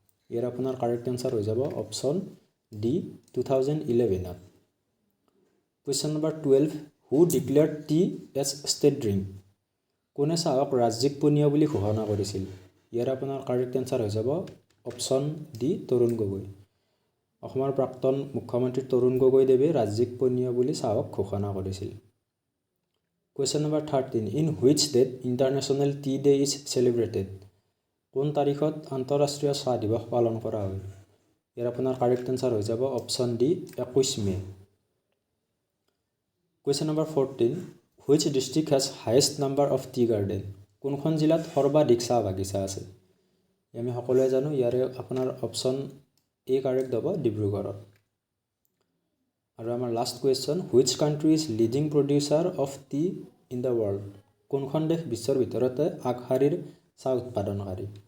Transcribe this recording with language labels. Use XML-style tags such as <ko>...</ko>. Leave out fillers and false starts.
<as>ইয়াৰ আপোনাৰ correct answer হৈ যাব option D, 2011ত।</as> <en>Question number 12, who declared tea as state drink?</en> <as>কোনে চাহক ৰাজ্যিক পানীয় বুলি ঘোষণা কৰিছিল? ইয়াৰ আপোনাৰ কাৰেক্ট এনচাৰ হৈ যাব অপশ্যন ডি, তৰুণ গগৈ। অসমৰ প্ৰাক্তন মুখ্যমন্ত্ৰী তৰুণ গগৈদেৱে ৰাজ্যিক পানীয় বুলি চাহক ঘোষণা কৰিছিল।</as> <en>Question number 13, in which date International Tea Day is celebrated?</en> <as>কোন তাৰিখত আন্তঃৰাষ্ট্ৰীয় চাহ দিৱস পালন কৰা হয়? ইয়াৰ আপোনাৰ কাৰেক্ট এনচাৰ হৈ যাব option D, 21 May.</as> <en>Question number 14, which district has highest number of tea garden?</en> <as>কোনখন জিলাত সৰ্বাধিক চাহ বাগিচা আছে? আমি সকলোৱে জানো, ইয়াৰে আপোনাৰ অপশ্যন এ কাৰেক্ট হ'ব, ডিব্ৰুগড়ত। আৰু আমাৰ</as> <en>Last question, which country is leading producer of tea in the world?</en> <as>কোনখন দেশ বিশ্বৰ ভিতৰতে আগশাৰীৰ চাহ উৎপাদনকাৰী?</as>